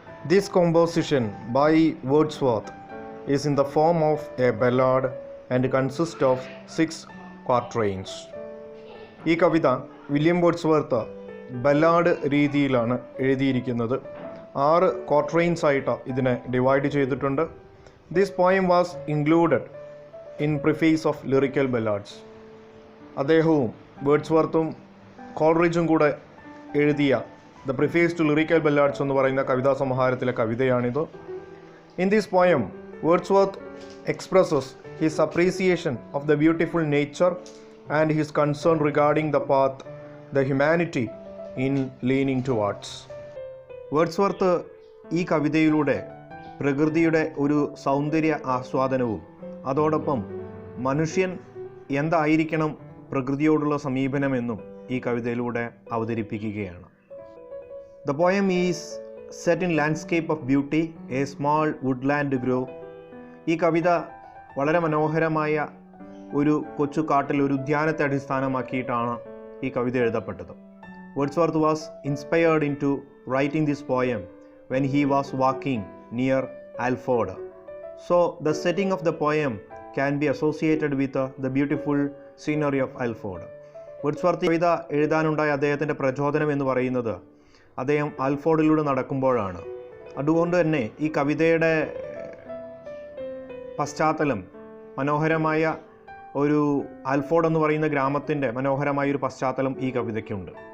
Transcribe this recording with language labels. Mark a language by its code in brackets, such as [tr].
[en] This composition by Wordsworth is in the form of a ballad and consists of 6 quatrains. [ml] ഈ കവിത William Wordsworth ballad രീതിയിലാണ് എഴുതിയിരിക്കുന്നത്. 6 ക്വാട്രെയിൻസ് ആയിട്ട് ഇതിനെ divide ചെയ്തിട്ടുണ്ട്. [en] This poem was included in preface of lyrical ballads. [ml] അദ്ദേഹവും വേർഡ്സ്വർത്തും കോൾറിഡ്ജും കൂടെ എഴുതിയ the preface to lyrical ബല്ലാഡ്സ് എന്ന് പറയുന്ന കവിതാ സമാഹാരത്തിലെ കവിതയാണിത്. [en] In this poem, Wordsworth expresses his appreciation of the beautiful nature and his concern regarding the path the humanity in leaning towards. [ml] Wordsworth ഈ കവിതയിലൂടെ പ്രകൃതിയുടെ ഒരു സൗന്ദര്യ ആസ്വാദനവും അതോടൊപ്പം മനുഷ്യൻ എന്തായിരിക്കണം പ്രകൃതിയോടുള്ള സമീപനമെന്നും ഈ കവിതയിലൂടെ അവതരിപ്പിക്കുകയാണ്. [en] The poem is set in landscape of beauty, a small woodland grove. [ml] ഈ കവിത വളരെ മനോഹരമായ ഒരു കൊച്ചു കാട്ടിൽ ഒരു ഉദ്യാനത്തെ അടിസ്ഥാനമാക്കിയിട്ടാണ് ഈ കവിത എഴുതപ്പെട്ടത്. [en] Wordsworth was inspired into writing this poem when he was walking near Alford. So the setting of the poem can be associated with the beautiful scenery of Alford. [ml] Wordsworth കവിത എഴുതാനുണ്ടായ അദ്ദേഹത്തിൻ്റെ പ്രചോദനം എന്ന് പറയുന്നത് അദ്ദേഹം ആൽഫോർഡിലൂടെ നടക്കുമ്പോഴാണ്. അതുകൊണ്ട് തന്നെ ഈ കവിതയുടെ പശ്ചാത്തലം മനോഹരമായ ഒരു ആൽഫോർഡ് എന്ന് പറയുന്ന ഗ്രാമത്തിൻ്റെ മനോഹരമായൊരു പശ്ചാത്തലം ഈ കവിതയ്ക്കുണ്ട്.